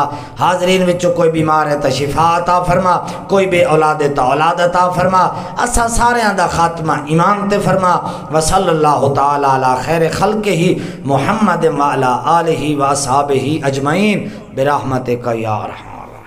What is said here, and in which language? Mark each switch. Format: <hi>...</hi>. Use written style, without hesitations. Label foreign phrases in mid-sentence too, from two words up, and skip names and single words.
<pa>حاضرین وچوں کوئی بیمار ہے تا شفا عطا فرما، کوئی بے اولاد ہے تا اولاد عطا فرما۔ اسا ساریاں دا خاتمہ ایمان تے فرما۔</pa> <ar>وصلی اللہ تعالی علی خیر خلقہ محمد وعلی آلہ و اصحابہ اجمعین برحمتک یا ارحم۔</ar>